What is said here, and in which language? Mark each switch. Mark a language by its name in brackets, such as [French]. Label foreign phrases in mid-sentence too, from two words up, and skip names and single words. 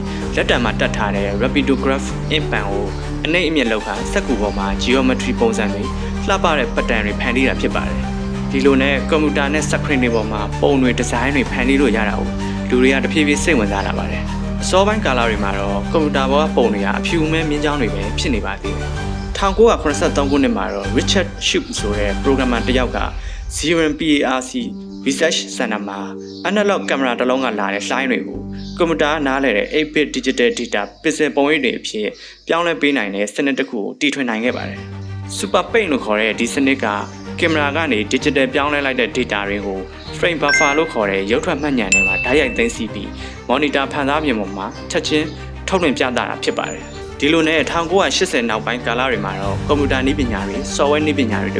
[Burmese] လက်တံမှာတက်ထားတဲ့ Rapidograph input ကိုအနှိမ့်အမြင့်လောက်ခါစက်ကူပေါ်မှာ geometry ပုံစံတွေလှပတဲ့ pattern တွေဖန်တီးတာဖြစ်ပါတယ်။ဒီလိုနဲ့ကွန်ပျူတာနဲ့ screen တွေပေါ်မှာပုံတွေ design တွေဖန်တီးလို့ရတာကိုလူတွေကတဖြည်းဖြည်းစိတ်ဝင်စားလာပါတယ်။အစောပိုင်းကာလတွေမှာတော့ကွန်ပျူတာပေါ်ကပုံတွေကအဖြူအမဲမြင်းချောင်းတွေပဲဖြစ်နေပါသေးတယ်။1983ခုနှစ်မှာတော့ Richard Shoup ဆိုတဲ့ programmer တစ်ယောက်က ZRPARC Research Center မှာ analog camera တစ်လုံးကလာတဲ့ slide တွေကိုကွန်ပျူတာနားလည်တဲ့ [English] 8-bit digital data pixel [Burmese] ပုံရိပ်တွေအဖြစ်ပြောင်းလဲပေးနိုင်တဲ့စနစ်တစ်ခုကိုတီထွင်နိုင်ခဲ့ပါတယ်။ Super Paint လို့ခေါ်တဲ့ဒီစနစ်ကကင်မရာကနေ digital ပြောင်းလဲလိုက်တဲ့ data တွေကို [English] frame buffer [Burmese] လို့ခေါ်တဲ့ရုပ်ထွက်မှတ်ဉာဏ်တွေမှာဓာတ်ရိုက်သိမ်းဆည်းပြီး monitor ဖန်ဆားပြင်ပေါ်မှာချက်ချင်းထုတ်လွှင့်ပြသတာဖြစ်ပါတယ်။ဒီလိုနဲ့1980နောက်ပိုင်းကာလတွေမှာတော့ကွန်ပျူတာနည်းပညာတွေ software နည်းပညာတွေတ